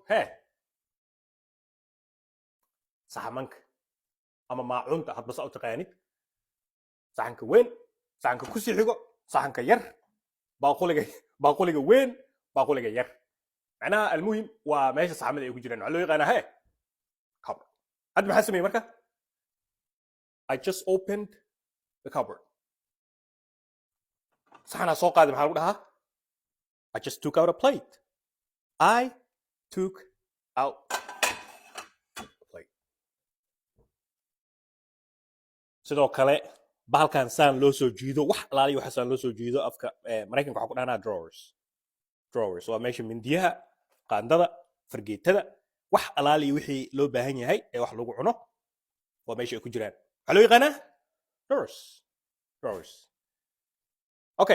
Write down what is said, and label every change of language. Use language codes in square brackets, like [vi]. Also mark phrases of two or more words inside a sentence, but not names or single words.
[so] saxamanka ama maacuunta hadba soo taqaanid saxanka weyn saxanka ku sii xigo saxanka yar baaquliga weyn baaquliga yar macnaha almuhim waa meesha saxamada ay ku jiraan waxa loo yaqaanaa cupboard hadda maxaa sameeyay marka [en] I just opened the cupboard [so] saxana soo qaaday maxaa lagu dhahaa [en] I just took out a plate I took out a plate [so] sidoo kale bahalkan saan loo soo jiido wax alaaliyo waxa saan loo soo jiido afka Mareykanka waxa ku dhahnaa drawers waa meesha mindiyaha qaandada fargeetada wax alaaliyo wixii loo baahan yahay ee wax lagu cuno waa meesha ay ku jiraan waxa loo yaqaanaa drawers okay